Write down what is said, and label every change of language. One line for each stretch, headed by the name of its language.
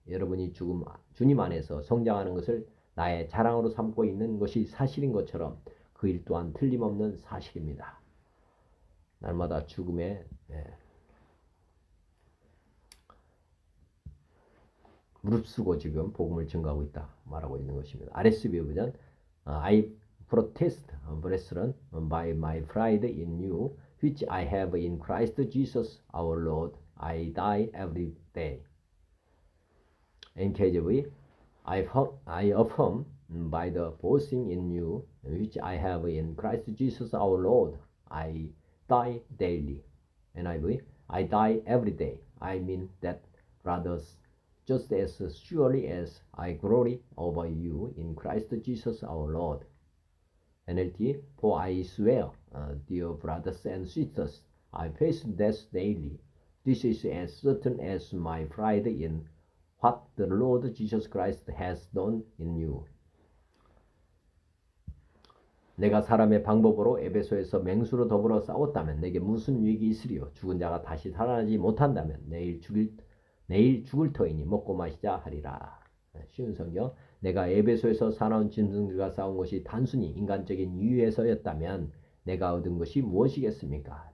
Korean: 여러분이 주님 안에서 성장하는 것을 나의 자랑으로 삼고 있는 것이 사실인 것처럼 그 일 또한 틀림없는 사실입니다. 날마다 죽음에 무릅쓰고 지금 복음을 증거하고 있다 말하고 있는 것입니다. RSV 버전
English: I protest, brethren, by my pride in you, which I have in Christ Jesus our Lord. I die every day. NKJV I affirm by the boasting in you, which I have in Christ Jesus our Lord. I die daily. NIV I die every day. I mean that rather just as surely as I glory over you in Christ Jesus our Lord. NLT, for I swear, dear brothers and sisters, I face death daily. This is as certain as my pride in what the Lord Jesus Christ has done in you.
Korean: 내가 사람의 방법으로 에베소에서 맹수로 더불어 싸웠다면 내게 무슨 유익이 있으리요? 죽은 자가 다시 살아나지 못한다면 내일 죽을 터이니 먹고 마시자 하리라. 쉬운 성경. 내가 에베소에서 사나운 짐승들과 싸운 것이 단순히 인간적인 이유에서였다면 내가 얻은 것이 무엇이겠습니까?